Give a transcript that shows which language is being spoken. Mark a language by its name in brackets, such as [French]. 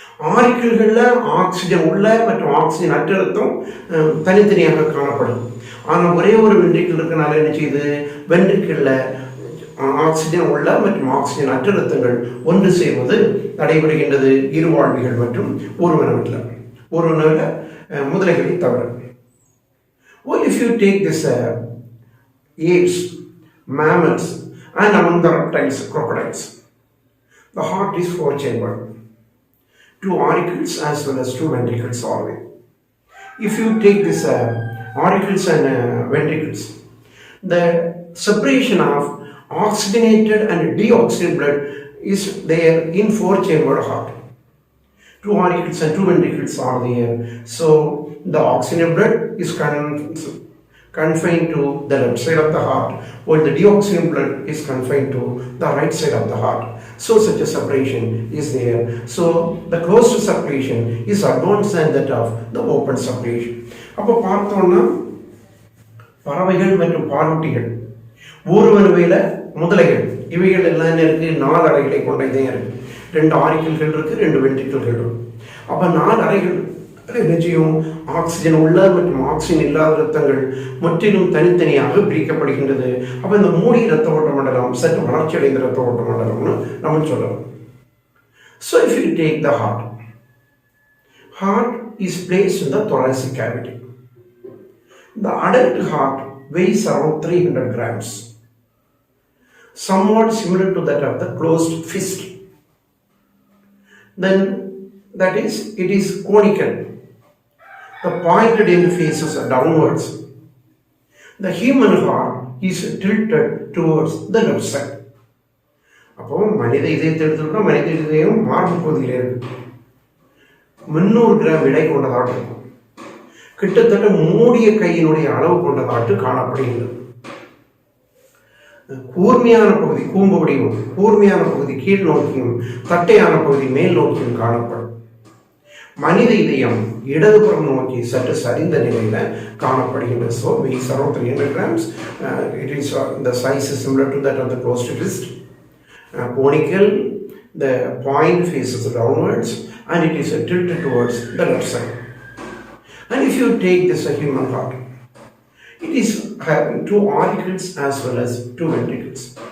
[Tamil] ஆரிக்கிள்கள்ல oxygen உள்ள மற்றும் oxygen அற்ற ரத்தம் தனித்தனியாக காணப்படும். ஆனால் ஒரே ஒரு வென்ட்ரிக்கிள் இருக்கனால என்ன செய்யுது? வென்ட்ரிக்கிள்ல ஆக்சிஜன் உள்ள மற்றும் ஆக்சிஜன் அற்ற ரத்தங்கள் ஒன்று சேர்வது நடைபெறுகின்றது இருவாழ்விகள் மற்றும் ஊர்வனவில் முதலைகளை தவிர. [English] Well, if you take this apes, mammals and among the reptiles, crocodiles, the heart is 4-chambered, 2 auricles as well as 2 ventricles always. If you take this auricles and ventricles, the separation of oxygenated and deoxygenated blood is there in 4-chambered heart. 2 auricles and 2 ventricles are there. So the oxygenated blood is confined to the left side of the heart, while the deoxygenated blood is confined to the right side of the heart. So such a separation is there. So the closed separation is advanced than that of the open separation. [Tamil] அப்போ பார்த்தோம்னா பறவைகள் மற்றும் பாலூட்டிகள், ஊர்வனவையில் முதலைகள், இவைகள் எல்லாம் இருக்கு 4 அறைகளை கொண்ட இதயம் இருக்கு. 2 ஆரிக்கிள்கள் இருக்கு, 2 வென்ட்ரிக்கிள்கள் இருக்கு. அப்ப 4 அறைகள் என்ன செய்யும்? ஆக்சிஜன் உள்ள மற்றும் ஆக்சிஜன் இல்லாத ரத்தங்கள் முற்றிலும் தனித்தனியாக பிரிக்கப்படுகின்றது. அப்ப இந்த மூடிய இரத்த ஓட்ட மண்டலம் சற்று வளர்ச்சி அடைந்த இரத்த ஓட்ட மண்டலம்னு நம்ம சொல்லலாம். [English] So if you take the heart is placed in the thoracic cavity. The adult heart weighs around 300 grams. Somewhat similar to that of the closed fist. Then that is, it is conical. The pointed end faces are downwards. The human heart is tilted towards the left side. [Tamil] அப்போ மனித இதயத்தை எடுத்துக்கிட்டோம். மனித இதயம் மார்பு பகுதியில் இருக்கு. 300 gram எடை கொண்டதாட்டு இருக்கும். கிட்டத்தட்ட மூடிய கையினுடைய அளவு கொண்டதாட்டு காணப்படுகிறது. கூர்மையான பகுதி கூம்பு வடிவம், கூர்மையான பகுதி கீழ் நோக்கியும் தட்டையான பகுதி மேல் நோக்கியும் காணப்படும். மனித இதயம் இடதுபுறம் நோக்கி சற்று சரிந்த நிலையில காணப்படுகின்றது. [English] So weighs around 300 grams. It is the size is similar to that of the closed fist. Conical, the point faces downwards and it is tilted towards the left side. And if you take this human heart, it is having 2 auricles as well as 2 ventricles.